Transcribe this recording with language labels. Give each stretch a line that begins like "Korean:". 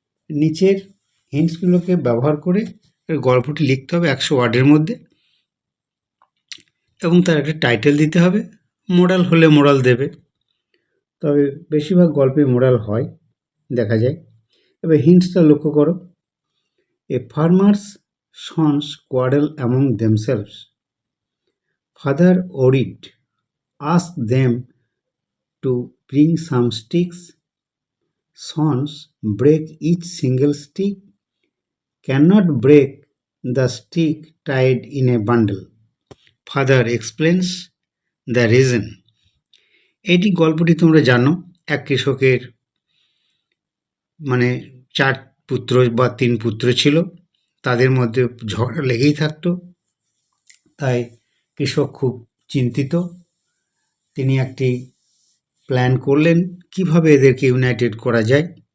Bangla: নিচের হিন্টসগুলোকে ব্যবহার করে গল্পটি লিখতে হবে 100 ওয়ার্ডের মধ্যে এবং তার একটা টাইটেল দিতে হবে। মোরাল হলে মোরাল দেবে, তবে বেশিরভাগ গল্পে মোরাল হয় দেখা যায়। এবার হিন্টসটা লক্ষ্য করো,
English: A farmer's sons quarrel among themselves, father worried ask them to bring some sticks, sons break each single stick, cannot break the stick tied in a bundle, father explains the reason.
Bangla: এটি গল্পটি তোমরা জানো, এক কৃষকের মানে 4 পুত্র বা 3 পুত্র ছিল, তাদের মধ্যে ঝগড়া লেগেই থাকতো। তাই কৃষক খুব চিন্তিত, তিনি একটি প্ল্যান করলেন কিভাবে এদেরকে ইউনাইটেড করা যায়।